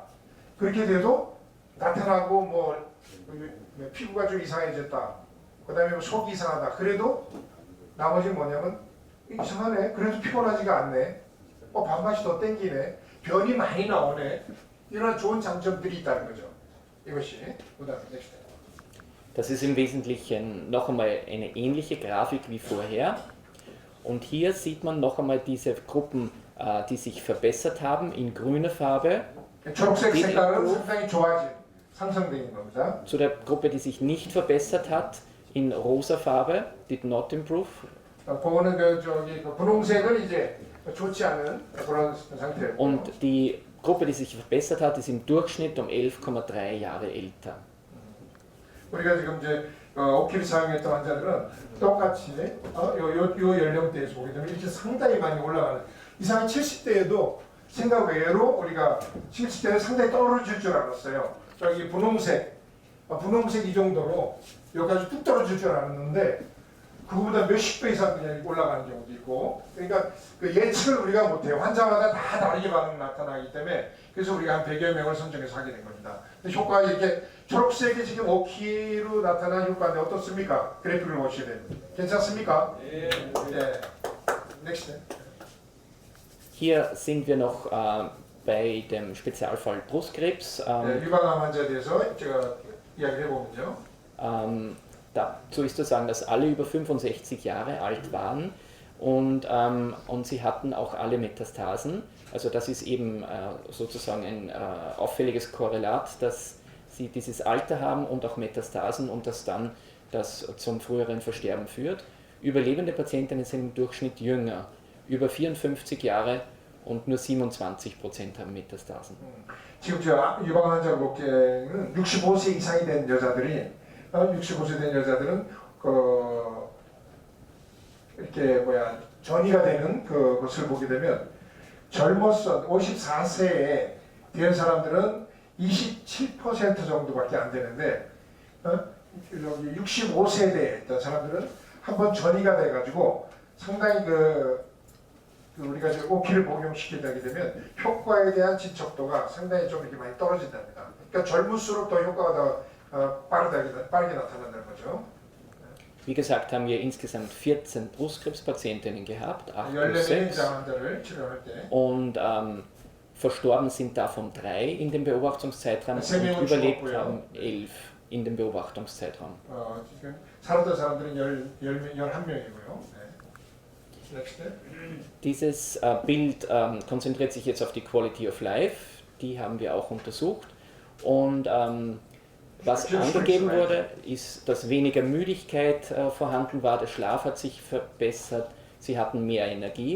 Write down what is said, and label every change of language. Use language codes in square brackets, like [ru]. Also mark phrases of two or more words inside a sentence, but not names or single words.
[ko] 그렇게 돼도 나타나고 뭐 피부가 좀 이상해졌다. 그다음에 뭐 속이 이상하다. 그래도 나머지 뭐냐면 이상하네. 그래도 피곤하지가 않네. 밥맛이 더 땡기네. 변이 많이 나오네. 이런 좋은 장점들이 있다는 거죠. 이것이 그다음에 넥스트. [de] Das ist im Wesentlichen noch einmal eine ähnliche Grafik wie vorher. Und hier sieht man noch einmal diese Gruppen, die sich verbessert haben in grüner Farbe. [ko] 초록색 색깔은 상당히 좋아진 상승된 겁니다. [de] Zu der Gruppe, die sich nicht verbessert hat, in rosa Farbe, [en] did not improve. [ko] 보는 분홍색은 이제 좋지 않은 그런 상태. [de] Und die Gruppe, die sich verbessert hat, ist im Durchschnitt um 11,3 Jahre älter. [ko] 우리가 지금 이제 오키를 사용했던 환자들은 똑같이 요 연령대에서 보게 되면 이렇게 상당히 많이 올라가는 이상히 70대에도 생각 외로 우리가 70대에 상당히 떨어질 줄 알았어요. 저기 분홍색 이 정도로 여기까지 뚝 떨어질 줄 알았는데 그거보다 몇십 배 이상 그냥 올라가는 경우도 있고 그러니까 그 예측을 우리가 못해요. 환자마다 다 다르게 반응이 나타나기 때문에 그래서 우리가 한 100여 명을 선정해서 하게 된 겁니다. 근데 효과가 이렇게 초록색이 지금 5키로 나타난 효과인데 어떻습니까? 그래프를 보시게 됩니다. 괜찮습니까? 네. 넥스트. [de] Hier sind wir noch bei dem Spezialfall Brustkrebs. [ko] 유방암 환자에 대해서 제가 이야기를 해보면요. [de] Dazu ist zu sagen, dass alle über 65 Jahre alt waren und sie hatten auch alle Metastasen. Also das ist eben sozusagen ein auffälliges Korrelat, dass sie dieses Alter haben und auch Metastasen und dass dann das zum früheren Versterben führt. Überlebende Patientinnen sind im Durchschnitt jünger, über 54 Jahre und nur 27% haben Metastasen. [ko] 지금 저 유방 환자 복귀는 65세 이상이 된 여자들이 65세 된 여자들은 이렇게 전이가 되는 그것을 보게 되면 젊었어 54세에 된 사람들은 27% 정도밖에 안 되는데 여기 65세대 사람들은 한번 전이가 돼가지고 상당히 그 우리가 이제 오키를 복용시키게 되면 효과에 대한 진척도가 상당히 좀 이렇게 많이 떨어진답니다. 그러니까 젊을수록 더 효과가 더 빠르게 나타난다는 거죠. [de] Wie gesagt, haben wir insgesamt 14 Brustkrebspatientinnen gehabt, 8 plus [ko] 14명의 [de] 6. [ko] 환자를 치료할 때 [de] Und verstorben sind davon 3 in dem Beobachtungszeitraum und überlebt haben 11 in dem Beobachtungszeitraum. [ko] 지금 살았던 사람들은 11명이고요. Next. [de] Dieses Bild konzentriert sich jetzt auf die [en] Quality of Life, [de] die haben wir auch untersucht. Und was angegeben wurde, ist, dass weniger Müdigkeit vorhanden war, der Schlaf hat sich verbessert, sie hatten mehr Energie.